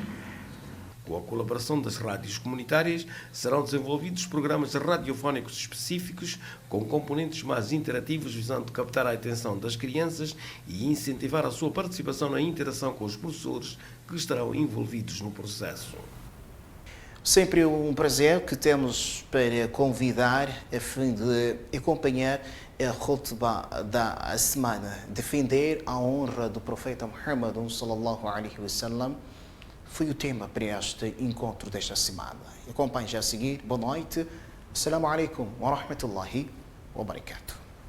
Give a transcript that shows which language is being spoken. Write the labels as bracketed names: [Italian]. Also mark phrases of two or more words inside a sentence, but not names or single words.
[Portuguese] Com a colaboração das rádios comunitárias, serão desenvolvidos programas radiofónicos específicos com componentes mais interativos visando captar a atenção das crianças e incentivar a sua participação na interação com os professores que estarão envolvidos no processo. Sempre um prazer que temos para convidar a fim de acompanhar a khutbah da semana, defender a honra do profeta Muhammad [Arabic] صلى الله عليه وسلم. [Portuguese] Foi o tema para este encontro desta semana. Acompanhe já a seguir. Boa noite. [Arabic] السلام عليكم ورحمة الله وبركاته.